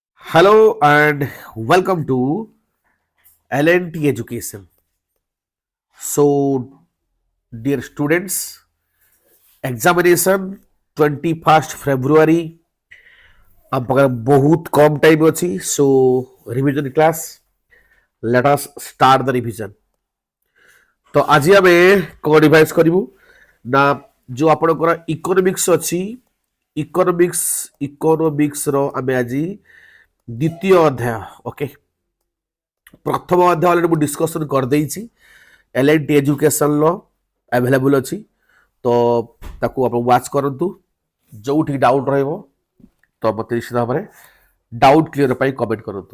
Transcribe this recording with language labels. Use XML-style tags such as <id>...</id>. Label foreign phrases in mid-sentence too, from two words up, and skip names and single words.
<en>Hello and welcome to LNT Education. So, dear students, examination 21st February.</en> <or>ଆମ ପାଖରେ ବହୁତ କମ୍</or> <en>ଟାଇମ୍ ଅଛି so revision class let us start the revision.</en> <or>ତ ଆଜି ଆମେ କ'ଣ ରିଭାଇଜ କରିବୁ ନା ଯେଉଁ ଆପଣଙ୍କର ଇକୋନୋମିକ୍ସ ଅଛି ଇକୋନୋମିକ୍ସର ଆମେ ଆଜି ଦ୍ୱିତୀୟ ଅଧ୍ୟାୟ ଓକେ ପ୍ରଥମ ଅଧ୍ୟାୟ ଅଲରେଡ଼ି ମୁଁ ଡିସ୍କସନ୍ କରିଦେଇଛି LNT ଏଜୁକେସନର ଆଭେଲେବୁଲ୍ ଅଛି ତ ତାକୁ ଆପଣ ୱାଚ୍ କରନ୍ତୁ ଯେଉଁଠି ଡାଉଟ୍ ରହିବ ତ ମୋତେ ନିଶ୍ଚିତ ଭାବରେ</or> <en>doubt clear</en> <or>ପାଇଁ କମେଣ୍ଟ କରନ୍ତୁ।</or>